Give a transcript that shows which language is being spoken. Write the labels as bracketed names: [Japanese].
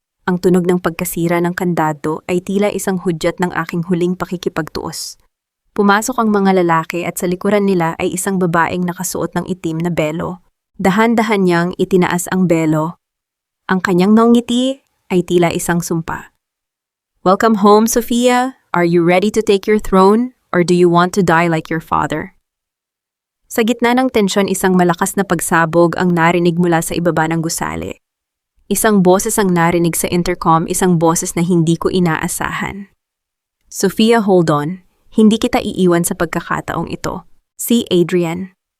[Filipino] Ang tunog ng pagkasira ng kandado ay tila isang hudyat ng aking huling pakikipagtuos. Pumasok ang mga lalaki at sa likuran nila ay isang babaeng nakasuot ng itim na belo. Dahan-dahan niyang itinaas ang belo. Ang kanyang ngiti ay tila isang sumpa. [English] Welcome home, Sofia. Are you ready to take your throne? Or do you want to die like your father? [Filipino] Sa gitna ng tensyon, isang malakas na pagsabog ang narinig mula sa ibaba ng gusali. Isang boses ang narinig sa intercom, isang boses na hindi ko inaasahan. Sofia, [English] hold on. [Filipino] Hindi kita iiwan sa pagkakataong ito. Si Adrian.